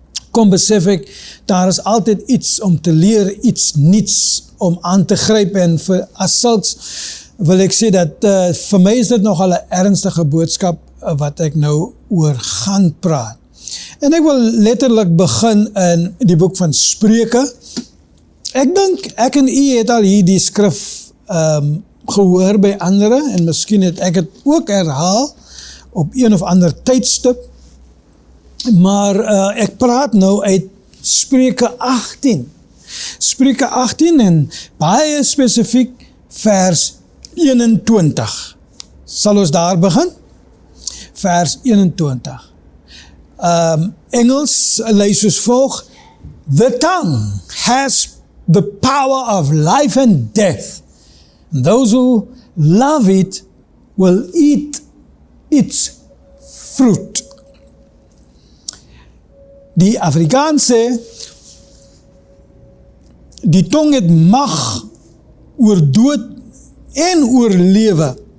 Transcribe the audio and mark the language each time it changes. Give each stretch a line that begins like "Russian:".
Afrikaans: Kom besef ek, daar is altyd iets om te leer, iets niets om aan te gryp, en vir as sulks wil ek sê dat vir my is dit nogal 'n ernstige boodskap wat ek nou oor gaan praat. En ek wil letterlik begin in die boek van Spreuke. Ek dink, ek en u het al hier die skrif gehoor by andere, en miskien het ek het ook herhaal op een of ander tydstip, maar ek praat nou uit Spreuke 18. Spreuke 18 en baie spesifiek vers 21. Sal ons daar begin? Vers 21.
English: Engels lees soos volg: The tongue has the power of life and death. And those who love it will eat its fruit.
Afrikaans: Die Afrikaans sê, die tong het mag oor dood en oor lewe.